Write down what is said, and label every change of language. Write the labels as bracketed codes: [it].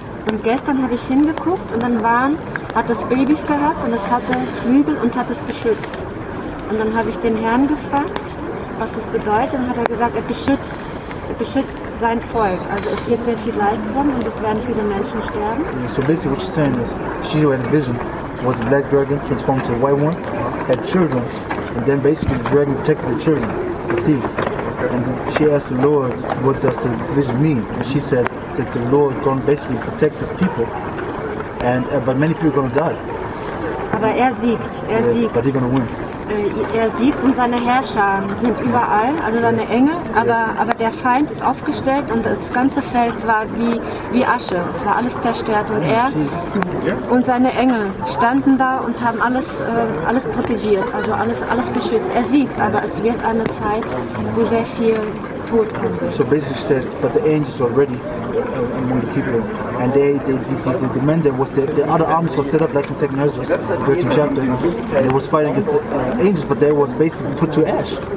[de] Und gestern habe ich hingeguckt und dann hat es Babys gehabt und es hatte Flügel und hat es beschützt. Und dann habe ich den Herrn gefragt, was das bedeutet, und hat er gesagt, er beschützt sein Volk. Also es wird sehr viel Leid kommen und es werden viele Menschen sterben. [en] So basically what she's saying is, she had a vision, was a black dragon transformed to a white one, had children, and then basically the dragon protected the children, the seed. And she asked the Lord, what does the vision mean? And she said that the Lord going to basically protect his people, but many people are going to die. [de] Aber er siegt. [en] But they're going to win. [de] Er siegt und seine Herrscher sind überall, also seine Engel, aber der Feind ist aufgestellt und das ganze Feld war wie Asche, es war alles zerstört und er und seine Engel standen da und haben alles protegiert, also alles beschützt. Er siegt, aber es wird eine Zeit, wo sehr viel Tod kommt. [en] So basically she said, but the angels were ready among the people. And the men there was the other armies was set up like in 2nd Ezra, 13th chapter. And they was fighting against angels, but they was basically put to ash.